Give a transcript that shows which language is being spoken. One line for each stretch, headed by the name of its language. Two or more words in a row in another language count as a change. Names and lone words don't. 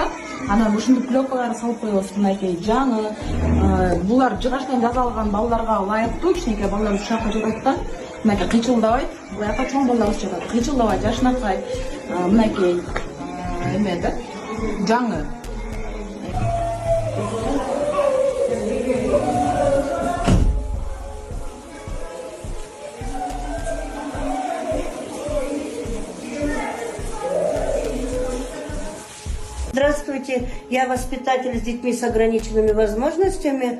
Kyrgyz: Анан ушундай плёкаларды салып коебуз, мынакей жаңы. Булар жыгачтан жасалган балдарга ылайыктуу, кичинекей балдар ушул жака жатат да. Мынакей кыйчылдабайт. Буяка чоң балдар жатат. Кыйчылдабайт, жашынакай. Мынакей эме да. Жаңы.
Russian: Здравствуйте, я воспитатель с детьми с ограниченными возможностями.